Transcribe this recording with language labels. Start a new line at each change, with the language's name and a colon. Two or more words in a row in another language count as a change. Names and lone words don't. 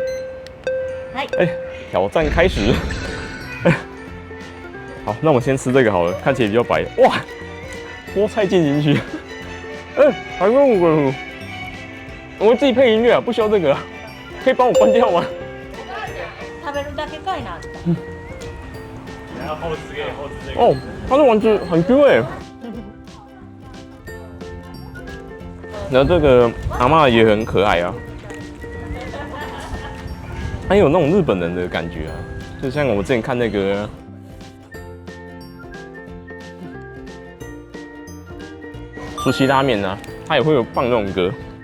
Chinese: 挑战开始。好，那我们先吃这个好了，看起来比较白。哇，菠菜进进去。还问我，我会自己配音乐啊，不需要这个，可以帮我关掉吗？
Japanese: 食べるだけかいな。
Chinese: 然后后置这个。它的丸子很 Q 哎。然后这个阿嬷也很可爱啊，还有那种日本人的感觉啊，就像我之前看那个寿司拉面啊，它也会有放那种歌。